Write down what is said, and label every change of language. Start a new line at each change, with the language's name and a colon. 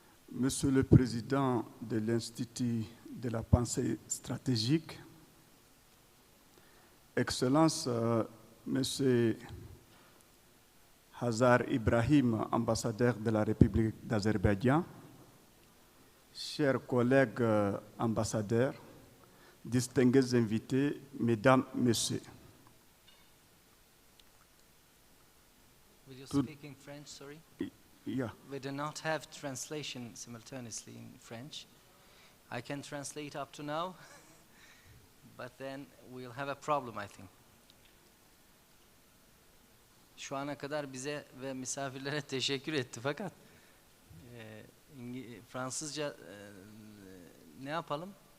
French: Monsieur le Président de l'Institut de la pensée stratégique, Excellence Monsieur Hazar Ibrahim, ambassadeur de la République d'Azerbaïdjan, chers collègues ambassadeurs, distingués invités, Mesdames, Messieurs.
English: Will you speak in French, sorry? Yeah. We do not have translation simultaneously in French. I can translate up to now, but then we'll have a problem, I think.
Turkish: şu ana kadar bize ve misafirlere teşekkür etti fakat Fransızca ne yapalım?